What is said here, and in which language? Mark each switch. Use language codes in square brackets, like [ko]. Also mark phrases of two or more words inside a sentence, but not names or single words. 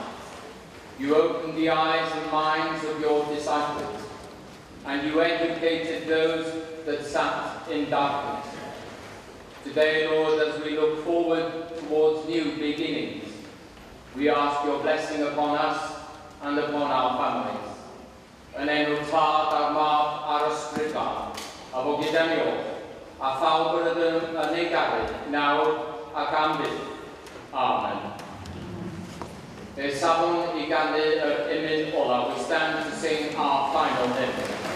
[en] You opened the eyes and minds of your disciples, and you educated those that sat in darkness. Today, Lord, as we look forward towards new beginnings, we ask your blessing upon us and upon our families. [cy] Yn enw Tad a'r Mab a'r Ysbryd Glân, a fo gyda ni o, a phawb yn ei garu, nawr ac am byth. Amen. Fe safon I ganu yr imyn olaf, [en] we stand to sing our final hymn.